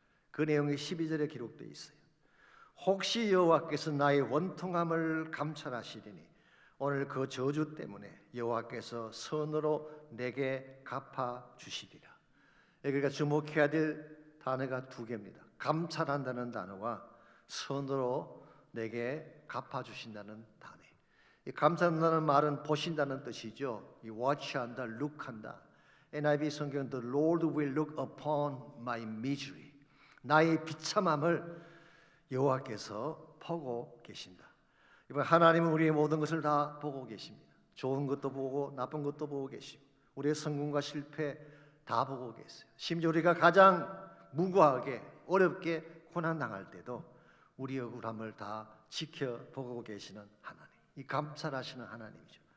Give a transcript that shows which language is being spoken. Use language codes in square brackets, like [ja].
[ko] 그 내용이 12절에 기록되어 있어요. 혹시 여호와께서 나의 원통함을 감찰하시리니 오늘 그 저주 때문에 여호와께서 선으로 내게 갚아주시리라. 그러니까 주목해야 될 단어가 두 개입니다. 감찰한다는 단어와 선으로 내게 갚아주신다는 단어. 이 감찰한다는 말은 보신다는 뜻이죠. 이 watch한다, look한다. [en] NIV [ko] 성경은 [en] The Lord will look upon my misery. [ko] 나의 비참함을 여호와께서 보고 계신다. 이번 하나님은 우리의 모든 것을 다 보고 계십니다. 좋은 것도 보고 나쁜 것도 보고 계시고 우리의 성공과 실패 다 보고 계세요. 심지어 우리가 가장 무고하게 어렵게 고난당할 때도 우리 억울함을 다 지켜보고 계시는 하나님, 이 감찰하시는 하나님이죠.